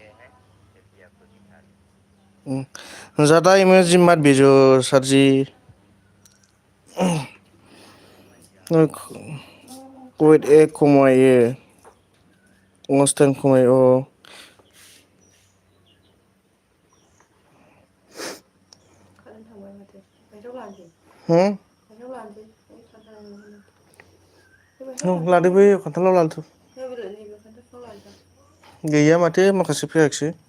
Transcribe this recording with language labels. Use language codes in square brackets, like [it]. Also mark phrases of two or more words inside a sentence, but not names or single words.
[hi] ज़्यादा इमोजी मत भेजो सर जी [brx] वेट एक खमायो मस्तान खमायो लादो बै खान्थालाव लादो गैया माथो माखासे फैयाखिसै